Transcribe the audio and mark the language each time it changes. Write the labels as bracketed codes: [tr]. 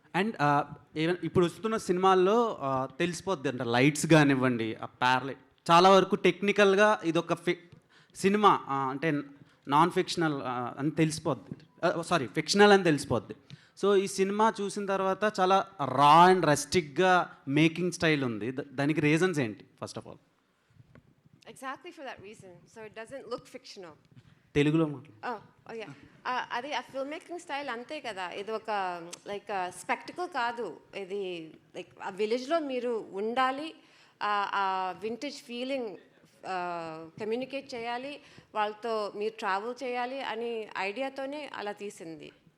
[te] And ఇప్పుడు వస్తున్న సినిమాల్లో తెలిసిపోద్ది అంటే లైట్స్ కానివ్వండి, ఆ ప్యారలైట్ చాలా వరకు టెక్నికల్గా ఇదొక సినిమా అంటే నాన్ ఫిక్షనల్ అని తెలిసిపోద్ది, ఫిక్షనల్ అని తెలిసిపోద్ది. సో ఈ సినిమా చూసిన తర్వాత చాలా రా అండ్ రస్టిక్గా మేకింగ్ స్టైల్ ఉంది. దానికి రీజన్స్ ఏంటి? [en] First of all Exactly for that reason. So it doesn't look fictional. [te] తెలుగులో మాట్లాడు. అది ఆ ఫిల్మ్ మేకింగ్ స్టైల్ అంతే కదా, ఇది ఒక లైక్ స్పెక్టికల్ కాదు, ఇది లైక్ ఆ విలేజ్లో మీరు ఉండాలి, ఆ వింటేజ్ ఫీలింగ్ కమ్యూనికేట్ చేయాలి, వాళ్ళతో మీరు ట్రావెల్ చేయాలి అని ఐడియాతోనే అలా తీసింది.